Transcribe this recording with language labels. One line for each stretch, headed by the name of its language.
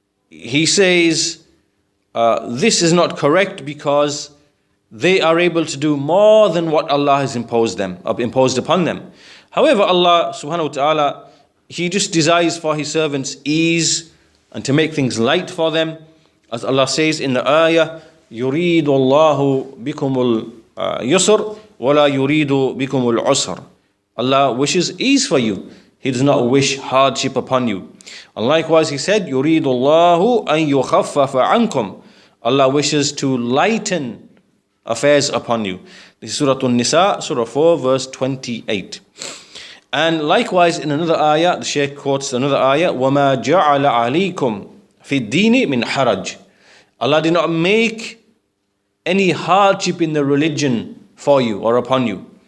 English: He says this is not correct because they are able to do more than what Allah has imposed upon them. However, Allah subhanahu wa ta'ala, He just desires for His servants ease and to make things light for them. As Allah says in the ayah,
Arabic: يُرِيدُ اللَّهُ بِكُمُ الْيُسْرَ وَلَا يُرِيدُ بِكُمُ الْعُسْرَ.
English: Allah wishes ease for you. He does not wish hardship upon you. And likewise He said,
Arabic: يُرِيدُ اللَّهُ أَن يُخَفَّفَ عَنْكُمْ.
English: Allah wishes to lighten affairs upon you. This is Surah An-Nisa, Surah 4, verse 28. And likewise in another ayah, the Shaykh quotes another ayah,
Arabic: وَمَا جَعَلَ عَلَيْكُمْ فِي الدِّينِ مِنْ حَرَجٍ.
English: Allah did not make any hardship in the religion for you or upon you.